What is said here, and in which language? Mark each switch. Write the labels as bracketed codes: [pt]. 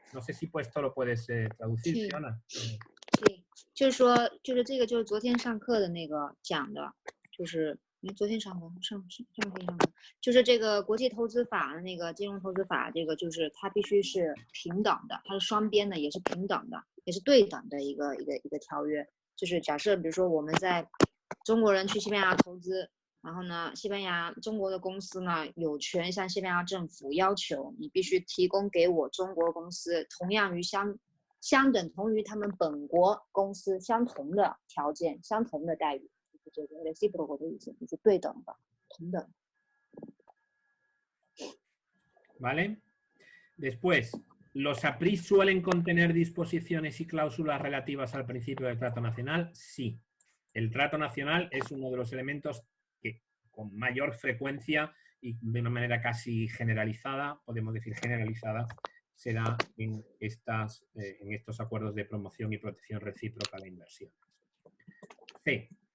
[es] No sé si esto lo puedes traducir, Fiona. [zh] 就是说，就是这个，就是昨天上课的那个讲的，就是昨天上课，就是这个国际投资法的那个金融投资法，这个就是它必须是平等的，它是双边的，也是平等的，也是对等的一个条约。就是假设，比如说我们在中国人去西班牙投资，然后呢，中国的公司呢有权向西班牙政府要求，你必须提供给我中国公司相等同于他们本国公司相同的条件、相同的待遇，就是这个 reciprocal 的意思，就是对等的、同等。 [es] ¿Vale? Después, ¿los APRI suelen contener disposiciones y cláusulas relativas al principio del trato nacional? Sí. El trato nacional es uno de los elementos que con mayor frecuencia y de una manera casi generalizada, podemos decir generalizada, se da en estos acuerdos de promoción y protección recíproca de inversión. C.